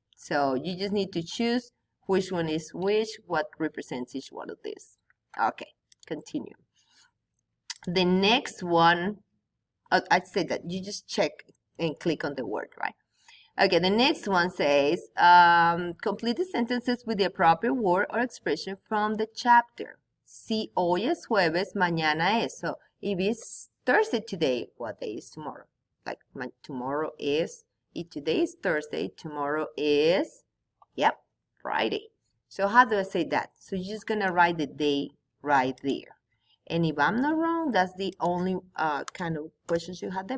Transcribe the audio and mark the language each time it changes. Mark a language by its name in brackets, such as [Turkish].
[English] So you just need to choose which one is which, what represents each one of these. Okay, continue. The next one, I'd say that you just check and click on the word, right? Okay, the next one says, complete the sentences with the appropriate word or expression from the chapter. [Spanish] Si hoy es jueves, mañana es. [English] So if it's Thursday today, what day is tomorrow? Like tomorrow is, if today is Thursday, tomorrow is, yep, Friday. So how do I say that? So you're just going to write the day right there. And if I'm not wrong, that's the only kind of questions you had there.